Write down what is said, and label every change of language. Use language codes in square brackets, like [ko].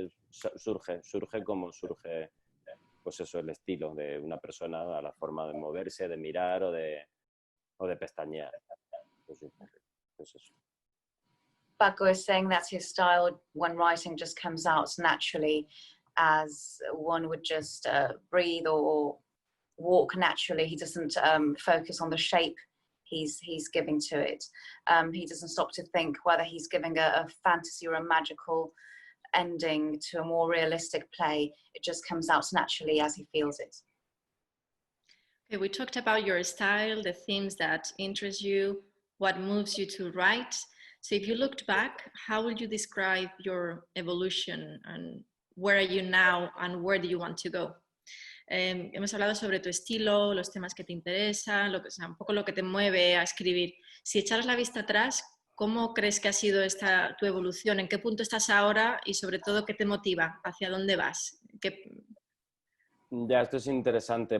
[es] Surge como surge, pues eso, el estilo de una persona, a la forma de moverse, de mirar o de pestañear. Pues eso. [en] Paco is saying that his style, when writing, just comes out naturally, as one would just breathe or walk naturally. He doesn't focus on the shape he's giving to it. He doesn't stop to think whether he's giving a fantasy or a magical ending to a more realistic play. It just comes out naturally as he feels it. Okay, we talked about your style, the themes that interest you, what moves you to write. So if you looked back, how would you describe your evolution, and where are you now and where do you want to go? [es] Hemos hablado sobre tu estilo, los temas que te interesan, o sea, un poco lo que te mueve a escribir. Si echaras la vista atrás, ¿cómo crees que ha sido tu evolución? ¿En qué punto estás ahora? Y sobre todo, ¿qué te motiva? ¿Hacia dónde vas? Ya, esto es interesante.